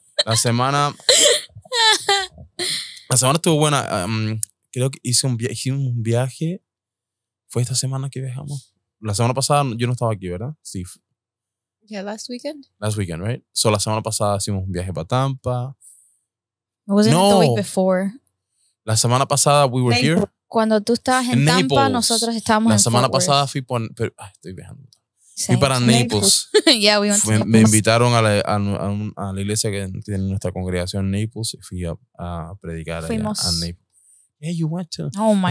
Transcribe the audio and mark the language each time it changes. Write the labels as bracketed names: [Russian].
[Spanish] La semana estuvo buena. Creo que hicimos un viaje. ¿Fue esta semana que viajamos? La semana pasada yo no estaba aquí, ¿verdad? Sí. [English] Yeah, last weekend. Last weekend, right? [Spanish] So, la semana pasada hicimos un viaje para Tampa. [English] Wasn't it the week before? [Spanish] La semana pasada [English] we were here. [Spanish] Cuando tú estabas en Tampa, Naples. Nosotros estábamos en La semana Fort Worth. pasada estoy viajando. Fui para Naples. [English] Yeah, we went to [Spanish] Me invitaron a la iglesia que tiene nuestra congregación en Naples y fui a predicar allá a Naples. [English] Yeah, you went to. Oh my